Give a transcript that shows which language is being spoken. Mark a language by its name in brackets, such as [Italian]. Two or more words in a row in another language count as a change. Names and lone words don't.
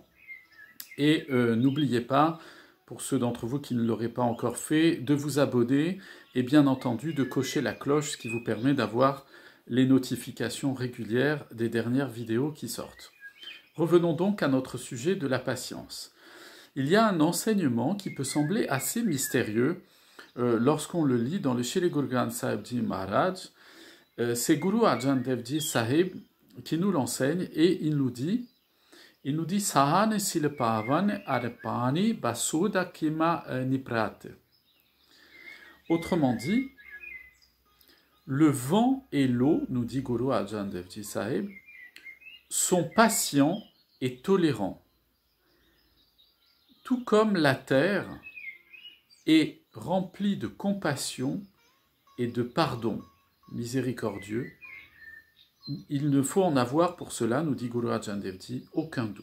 [French] Et n'oubliez pas, pour ceux d'entre vous qui ne l'auraient pas encore fait, de vous abonner et bien entendu de cocher la cloche, ce qui vous permet d'avoir les notifications régulières des dernières vidéos qui sortent. Revenons donc à notre sujet de la patience. Il y a un enseignement qui peut sembler assez mystérieux lorsqu'on le lit dans le Shri Guru Granth Sahib Ji Maharaj. C'est Guru Arjan Dev Ji Sahib qui nous l'enseigne et il nous dit [Punjabi] ਸਹਣ ਸੀਲ ਪਵਣ ਅਰੁ ਪਾਣੀ ਬਸੁਧਾ ਖਿਮਾ ਨਿਭਰਾਤੇ. [French] Autrement dit, le vent et l'eau, nous dit Guru Arjan Dev Ji Sahib, sont patients et tolérants. Tout comme la terre est remplie de compassion et de pardon miséricordieux, il ne faut en avoir pour cela, nous dit Guru Arjan Dev Ji, aucun doute.